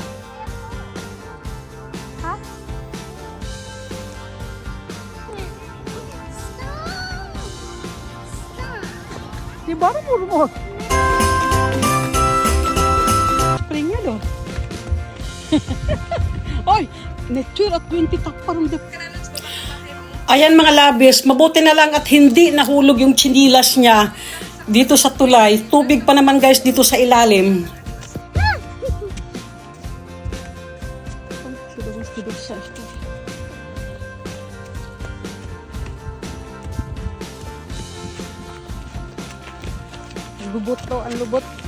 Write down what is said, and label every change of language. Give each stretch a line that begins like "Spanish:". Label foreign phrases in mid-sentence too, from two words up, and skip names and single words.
Swedish: Ha? Det är bara mormor. Springa då. Oj, tur att du inte tappar dem.
Filipino: Ayan mga labis, mabuti na lang at hindi nahulog yung chinilas niya dito sa tulay. Tubig pa naman guys dito sa ilalim. Lubot to, ang lubot.